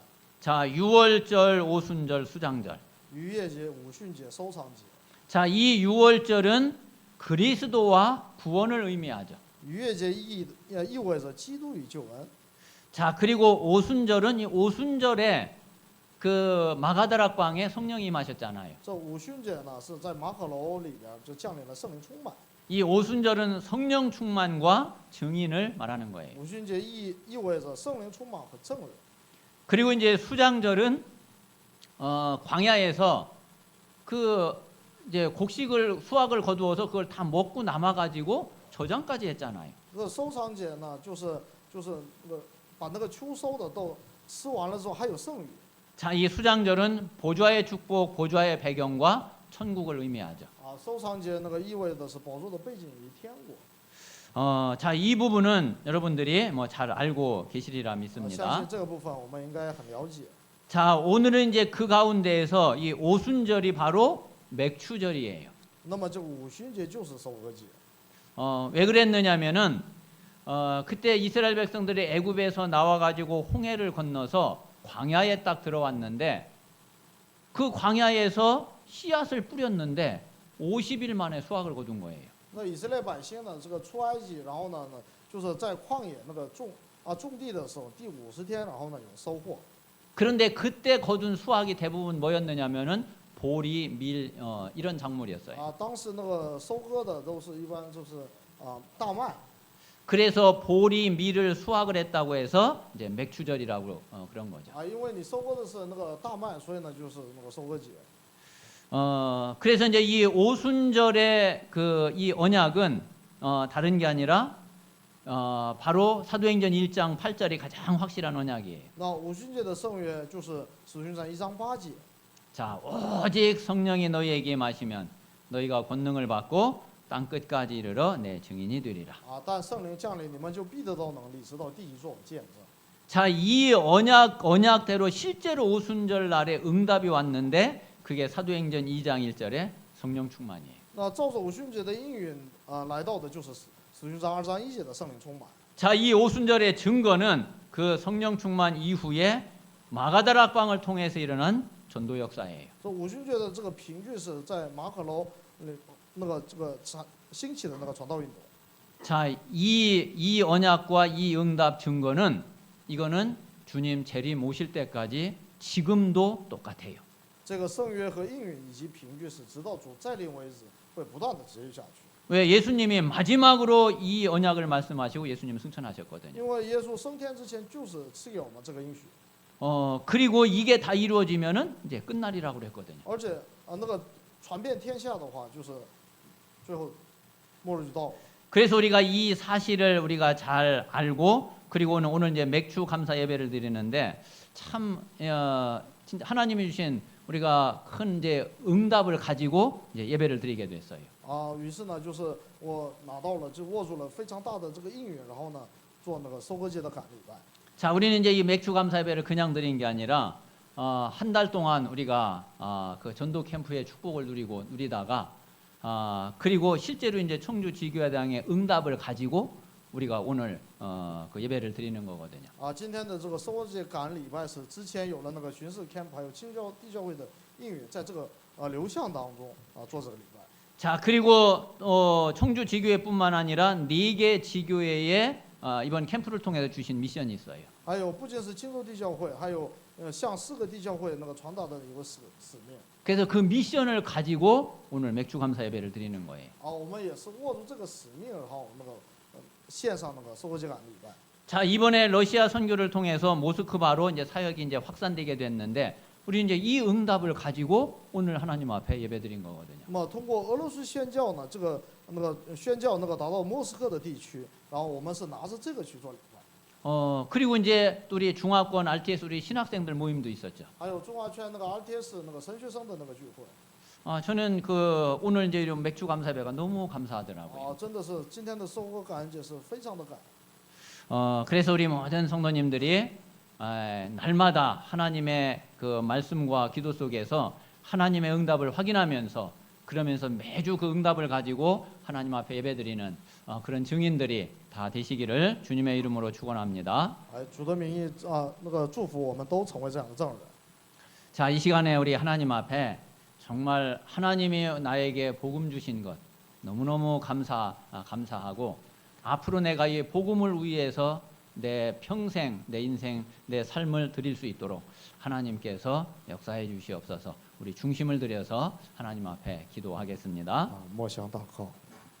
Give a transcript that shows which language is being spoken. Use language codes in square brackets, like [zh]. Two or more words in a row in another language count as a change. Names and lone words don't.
[ko] 자, 유월절, 오순절, 수장절. [zh] 逾越节、五旬节、收藏节。 [ko] 자, 이 유월절은 그리스도와 구원을 의미하죠. [zh] 逾越节意味着基督与救恩。 [ko] 자, 그리고 오순절은 이 오순절에 그 마가다락 광에 성령이 임하셨잖아요. [zh] 这五旬节呢，是在马可楼里边就降临了圣灵充满。 [ko] 이 오순절은 성령 충만과 증인을 말하는 거예요. [zh] 五旬节意味着圣灵充满和证人。 [ko] 그리고 이제 수장절은 광야에서 그 이제 곡식을 수확을 거두어서 그걸 다 먹고 남아 가지고 저장까지 했잖아요. [zh] 这个收藏节呢，就是那个把那个秋收的都吃完了之后还有剩余。 [ko] 자, 이 수장절은 보좌의 축복, 보좌의 배경과 천국을 의미하죠. [zh] 啊，收藏节那个意味的是宝座的背景与天国。 [ko] 자, 이 부분은 여러분들이 뭐 잘 알고 계시리라 [zh] 相 [ko] 믿습니다. [zh] 信这个部分我们应该很了解。 [ko] 자, 오늘은 이제 그 가운데에서 이 오순절이 바로 맥추절이에요. [zh] 那么这个五旬节就是收割节。 [ko] 왜 그랬느냐면은 그때 이스라엘 백성들이 애굽에서 나와 가지고 홍해를 건너서 광야에 딱 들어왔는데 그 광야에서 씨앗을 뿌렸는데 50일 만에 수확을 거둔 거예요. [zh] 那以色列百姓呢，这个出埃及，然后呢，就是在旷野那个种地的时候，第50天，然后呢有收获。 [ko] 그런데 그때 거둔 수확이 대부분 뭐였느냐면은 보리, 밀 이런 작물이었어요. [zh] 啊，当时那个收割的都是一般就是大麦。 [ko] 그래서 보리, 밀을 수확을 했다고 해서 이제 맥추절이라고 그런 거죠. [zh] 啊，因为你收割的是那个大麦，所以呢就是那个收割节。 [ko] 그래서 이제 이 오순절의 그 이 언약은 다른 게 아니라 바로 사도행전 1장 8절이 가장 확실한 언약이에요. [zh] 那五旬节的圣约就是使徒行传1章8节。 [ko] 자, 오직 성령이 너희에게 임하시면 너희가 권능을 받고 땅 끝까지 이르러 내 증인이 되리라. [zh] 啊，但圣灵降临，你们就必得到能力，直到地极做我见证。 [ko] 자, 이 언약대로 실제로 오순절 날에 응답이 왔는데 그게 사도행전 2장 1절에 성령 충만이에요. [zh] 那照着五旬节的应允来到的就是使徒行传2章1节的圣灵充满。 [ko] 자, 이 오순절의 증거는 그 성령 충만 이후에 마가다락 방을 통해서 일어난 전도 역사예요. [zh] 这五旬节的这个凭据是在马可楼那个兴起的那个传道运动。 [ko] 자, 이 언약과 이 응답 증거는 이거는 주님 재림 오실 때까지 지금도 똑같아요. [zh] 这个圣约和应允以及凭据是直到主再临为止会不断的持续下去。 [ko] 왜 예수님이 마지막으로 이 언약을 말씀하시고 예수님 승천하셨거든요. [zh] 因为耶稣升天之前就是赐给我们这个应许， [ko] 그리고 이게 다 이루어지면은 이제 끝날이라고 그랬거든요. [zh] 而且那个传遍天下的话，就是最后末日就到了。 [ko] 그래서 우리가 이 사실을 우리가 잘 알고 그리고 오늘 이제 맥주 감사 예배를 드리는데 참 진짜 하나님이 주신 우리가 큰 이제 응답을 가지고 이제 예배를 드리게 됐어요. [zh] 于是呢，就是我拿到了，就握住了非常大的这个应允，然后呢，做那个收割节的感礼拜。 [ko] 자, 우리는 이제 이 맥주 감사 예배를 그냥 드린 게 아니라 한 달 동안 우리가 그 전도 캠프의 축복을 누리다가 그리고 실제로 이제 청주 지교회당의 응답을 가지고 우리가 오늘 그 예배를 드리는 거거든요. [zh] 今天的这个收割节感恩礼拜是之前有了那个巡视 camp， 还有青教地教会的应允，在这个流向当中做这个礼拜。 [ko] 자, 그리고 청주 지교회뿐만 아니라 4개 지교회에 이번 캠프를 통해서 주신 미션이 있어요. [zh] 还有不仅是青州地教会，还有向4个地教会那个传达的一个使命。 [ko] 그래서 그 미션을 가지고 오늘 맥주 감사 예배를 드리는 거예요. [zh] 我们也是握住这个使命，然后那个献上那个收割节感恩礼拜。 [ko] 자, 이번에 러시아 선교를 통해서 모스크바로 이제 사역이 이제 확산되게 됐는데 우리 이제 이 응답을 가지고 오늘 하나님 앞에 예배드린 거거든요. [zh] 那么通过俄罗斯宣教呢，这个宣教达到莫斯科的地区，然后我们是拿着这个去做礼拜。 [ko] 그리고 이제 또 우리 중화권 RTS 우리 신학생들 모임도 있었죠. [zh] 还有中华圈那个 RTS 那个神学生的那个聚会。 [ko] 저는 그 오늘 이제 이런 맥주 감사 예배가 너무 감사하더라고요. [zh] 真的是今天的收割感恩节是非常的感恩。 [ko] 그래서 우리 모든 성도님들이 날마다 하나님의 그 말씀과 기도 속에서 하나님의 응답을 확인하면서 그러면서 매주 그 응답을 가지고 하나님 앞에 예배드리는 그런 증인들이 다 되시기를 주님의 이름으로 축원합니다. [zh] 主的名义那个祝福我们都成为这样的证人。 [ko] 자, 이 시간에 우리 하나님 앞에 정말 하나님이 나에게 복음 주신 것 너무너무 감사하고 앞으로 내가 이 복음을 위해서 내 평생, 내 인생, 내 삶을 드릴 수 있도록 하나님께서 역사해 주시옵소서. 우리 중심을 들여서 하나님 앞에 기도하겠습니다. [zh] 默想祷告。